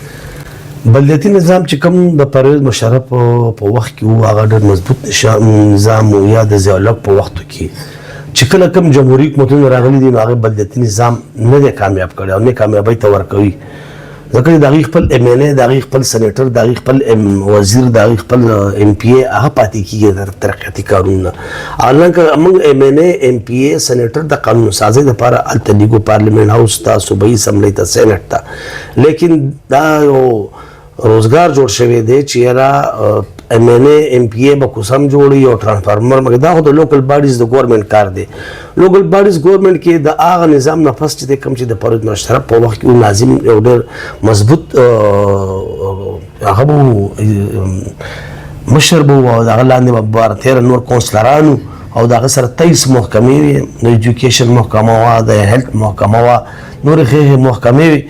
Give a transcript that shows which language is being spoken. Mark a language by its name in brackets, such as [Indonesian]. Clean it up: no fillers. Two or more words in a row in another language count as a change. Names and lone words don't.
[Pashto] بلدیاتي نظام چې کوم د پرویز مشرف په وخت کې و هغه ډېر مضبوط نظام و، یا د ضیاء الحق په وختو کې چې کله کوم جمهوري حکومتونه راغلي دي نو هغه بلدیاتي نظام نه دی کامیاب کړی او نه کامیابۍ ته ورکوي، ځکه چې د هغې خپل ایم این ای، د هغې خپل سینیټر، د هغې خپل وزیر، د هغې خپل ایم پی ای هغه پاتې کېږي ترقیاتي کارونه. حالانکه موږ ایم این ای، ایم پی ای، سینیټر د قانون سازۍ دپاره هلته لیږو، [English] parliament house [Pashto] ته، صوبایي اسمبلۍ ته، سینټ ته، لیکن دا یو روزګار جوړ شوی دی چې یاره ایم این ای، ایم پی ای به کوسم جوړي او ټرانسفارمر مګر دا خو د [English] local bodies [Pashto] د ګورنمنټ کار دی. [English] local bodies government [Pashto] کې د هغه نظام نه پس چې دی کوم چې د پرویز مشرف په وخت کې ناظم یو ډېر مضبوط هغه به مشر به و او د هغه لاندې به 12 نور کونسلرانو او د هغه سره 23 محکمې وې، د ایجوکیشن محکمه وه، د هیلث محکمه وه، نورې ښې محکمې وې.